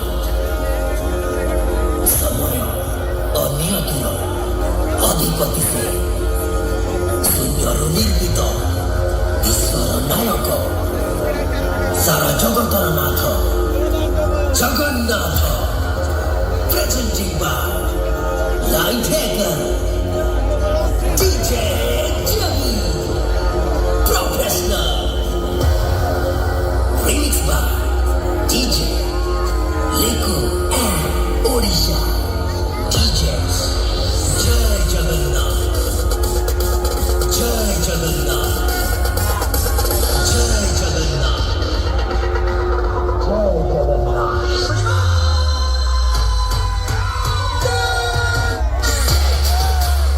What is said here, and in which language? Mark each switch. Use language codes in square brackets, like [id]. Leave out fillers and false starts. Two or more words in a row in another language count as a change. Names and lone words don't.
[or] ସମୟ ଓ ନିୟତିର ଅଧିପତି ସେ ଶୂନ୍ୟରୁ ନିର୍ମିତ ବିଶ୍ୱର ନାୟକ ସାରା ଜଗତର ନାଥ ଜଗନ୍ନାଥ [en] presenting by Light Hacker DJ Javi Professional Remix by DJ Liku and Odisha DJs Jai Jagannath Jai Jagannath Jai Jagannath Jai Jagannath